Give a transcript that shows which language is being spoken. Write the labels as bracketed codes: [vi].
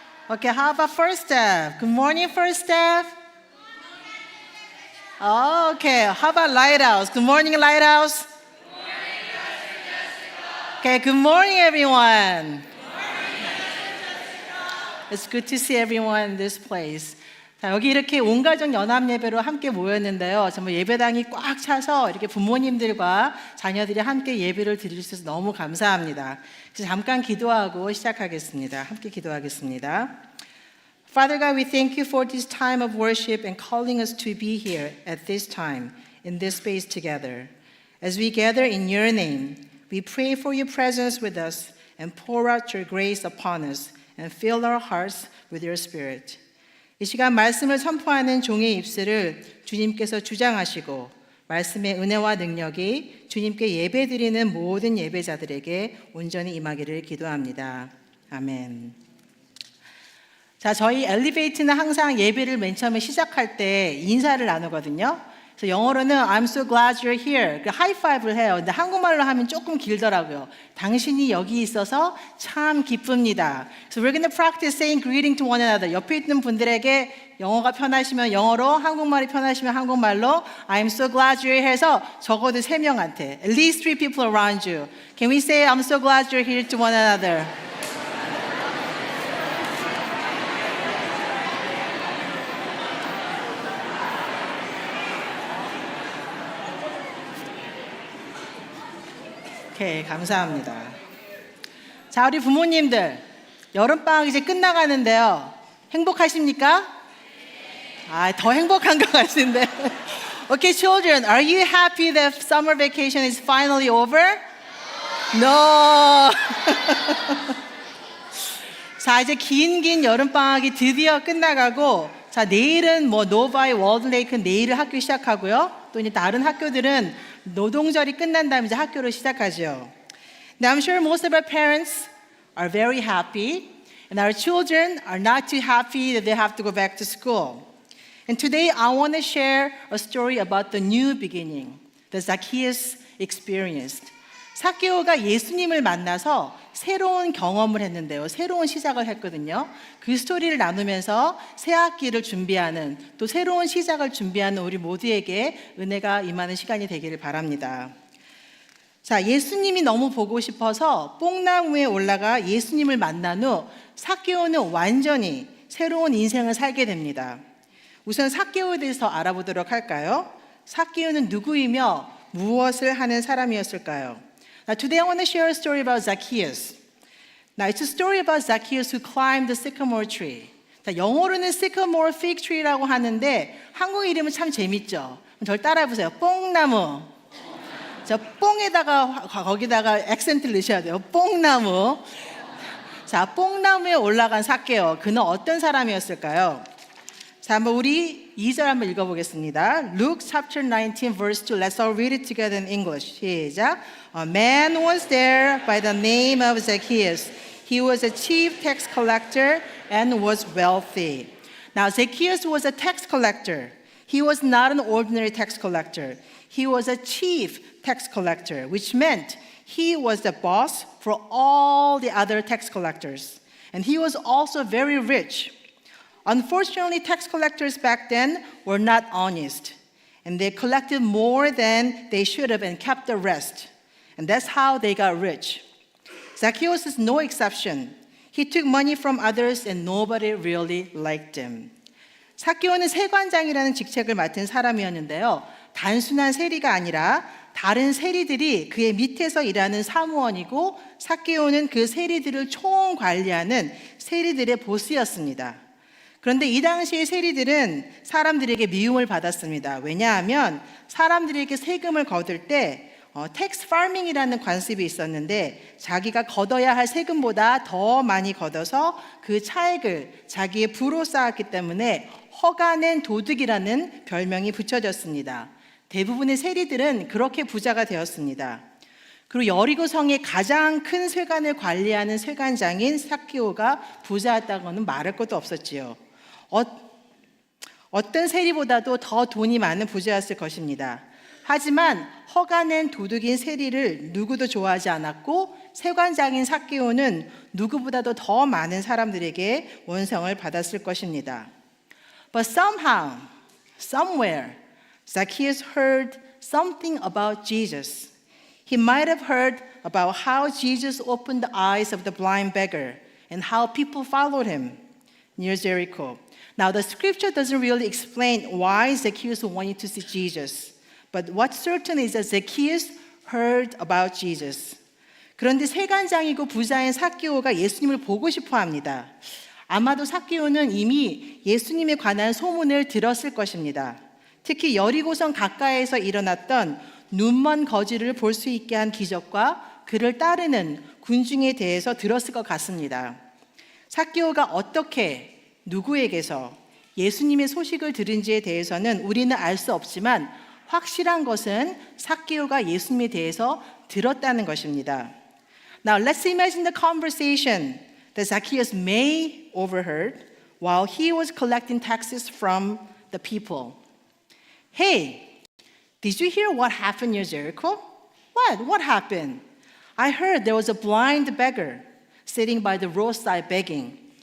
[en] Okay, how about first step? Good morning, first step. Okay, how about lighthouse? Good morning, lighthouse. Okay, good morning, everyone. It's good to see everyone in this place. [ko] 자, 여기 이렇게 온 가족 연합 예배로 함께 모였는데요. 정말 예배당이 꽉 차서 이렇게 부모님들과 자녀들이 함께 예배를 드릴 수 있어서 너무 감사합니다. 그래서 잠깐 기도하고 시작하겠습니다. 함께 기도하겠습니다. [en] Father God, we thank you for this time of worship and calling us to be here at this time, in this space together. As we gather in your name, we pray for your presence with us and pour out your grace upon us and fill our hearts with your spirit. [ko] 이 시간 말씀을 선포하는 종의 입술을 주님께서 주장하시고 말씀의 은혜와 능력이 주님께 예배드리는 모든 예배자들에게 온전히 임하기를 기도합니다. 아멘. 자, 저희 엘리베이트는 항상 예배를 맨 처음에 시작할 때 인사를 나누거든요. 그래서 영어로는 [en] I'm so glad you're here. [ko] 하이파이브를 해요. 근데 한국말로 하면 조금 길더라고요. 당신이 여기 있어서 참 기쁩니다. [en] So we're going to practice saying greeting to one another. [ko] 옆에 있는 분들에게 영어가 편하시면 영어로, 한국말이 편하시면 한국말로 [en] I'm so glad you're here [ko] 해서 적어도 3명한테 [en] at least 3 people around you. Can we say I'm so glad you're here to one another? [ko] 오케이, 감사합니다. 자, 우리 부모님들 여름방학 이제 끝나가는데요. 행복하십니까? 더 행복한 것 같은데. [en] Okay, children, are you happy that summer vacation is finally over? No. [ko] 자, 이제 긴 여름방학이 드디어 끝나가고, 자, 내일은 노바이 월드레이크 내일 학교 시작하고요. 또 이제 다른 학교들은 노동절이 끝난 다음에 이제 학교를 시작하죠. [en] Now I'm sure most of our parents are very happy and our children are not too happy that they have to go back to school. And today I want to share a story about the new beginning that Zacchaeus experienced. [ko] 삭개오가 예수님을 만나서 새로운 경험을 했는데요. 새로운 시작을 했거든요. 그 스토리를 나누면서 새 학기를 준비하는 또 새로운 시작을 준비하는 우리 모두에게 은혜가 임하는 시간이 되기를 바랍니다. 자, 예수님이 너무 보고 싶어서 뽕나무에 올라가 예수님을 만난 후 삭개오는 완전히 새로운 인생을 살게 됩니다. 우선 삭개오에 대해서 알아보도록 할까요? 삭개오는 누구이며 무엇을 하는 사람이었을까요? [en] Now, today I want to share a story about Zacchaeus. Now, it's a story about Zacchaeus who climbed the sycamore tree. [ko] 자, 영어로는 [en] sycamore fig tree [ko] 라고 하는데 한국 이름은 참 재밌죠. 절 따라해보세요. 뽕나무. 자, 뽕에다가 거기다가 액센트를 넣으셔야 돼요. 뽕나무. 자, 뽕나무에 올라간 삭개오. 그는 어떤 사람이었을까요? 자, 한번 우리 2절 한번 읽어보겠습니다. [en] Luke chapter 19 verse 2. Let's all read it together in English. [ko] 시작. [en] A man was there by the name of Zacchaeus. He was a chief tax collector and was wealthy. Now, Zacchaeus was a tax collector. He was not an ordinary tax collector. He was a chief tax collector, which meant he was the boss for all the other tax collectors. And he was also very rich. Unfortunately, tax collectors back then were not honest, and they collected more than they should have and kept the rest. And that's how they got rich. Zacchaeus is no exception. He took money from others and nobody really liked him. [ko] 삭개오는 세관장이라는 직책을 맡은 사람이었는데요. 단순한 세리가 아니라 다른 세리들이 그의 밑에서 일하는 사무원이고 삭개오는 그 세리들을 총관리하는 세리들의 보스였습니다. 그런데 이 당시의 세리들은 사람들에게 미움을 받았습니다. 왜냐하면 사람들에게 세금을 거둘 때 텍스 파밍이라는 관습이 있었는데 자기가 걷어야 할 세금보다 더 많이 걷어서 그 차액을 자기의 부로 쌓았기 때문에 허가낸 도둑이라는 별명이 붙여졌습니다. 대부분의 세리들은 그렇게 부자가 되었습니다. 그리고 여리고성의 가장 큰 쇠관을 관리하는 쇠관장인 삭개오가 부자였다고는 말할 것도 없었지요. 어떤 세리보다도 더 돈이 많은 부자였을 것입니다. 하지만 허가낸 도둑인 세리를 누구도 좋아하지 않았고 세관장인 삭개오는 누구보다도 더 많은 사람들에게 원성을 받았을 것입니다. [en] But somehow, somewhere, Zacchaeus heard something about Jesus. He might have heard about how Jesus opened the eyes of the blind beggar and how people followed him near Jericho. Now, the scripture doesn't really explain why Zacchaeus wanted to see Jesus. But what's certain is that Zacchaeus heard about Jesus. [ko] 그런데 세관장이고 부자인 삭개오가 예수님을 보고 싶어 합니다. 아마도 삭개오는 이미 예수님에 관한 소문을 들었을 것입니다. 특히 여리고성 가까이에서 일어났던 눈먼 거지를 볼 수 있게 한 기적과 그를 따르는 군중에 대해서 들었을 것 같습니다. 삭개오가 어떻게 누구에게서 예수님의 소식을 들은지에 대해서는 우리는 알 수 없지만 확실한 것은 삭개오가 예수님에 대해서 들었다는 것입니다. [en] Now let's imagine the conversation that Zacchaeus may overheard while he was collecting taxes from the people. Hey, did you hear what happened near Jericho? What happened? I heard there was a blind beggar sitting by the roadside begging.